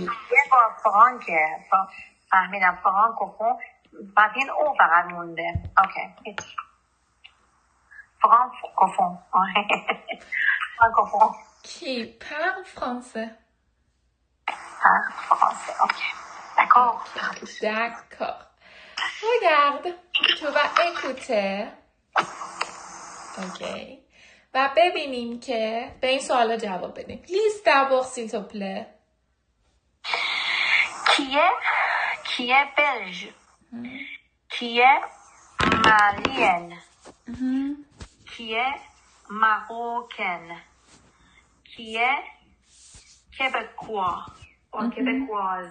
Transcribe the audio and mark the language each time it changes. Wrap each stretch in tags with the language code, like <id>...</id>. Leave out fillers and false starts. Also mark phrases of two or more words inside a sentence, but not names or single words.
<fa>یه با فرانکه فهمیدم فرانکوفون بعد این او فقط مونده اوکی هیچ فرانکوفون فرانکوفون کی؟</fa> <fr>parle français.</fr> <fa>فرانسه اوکی d'accord</fa> <fr>d'accord. Regarde, tu vas écouter.</fr> <fa>اوکی. و ببینیم که به این سوالا جواب بدیم.</fa> <fr>Lise d'abord s'il te plaît. Qui est belge? Qui est malienne? Qui est marocaine? Qui est québécois ou québécoise?</fr>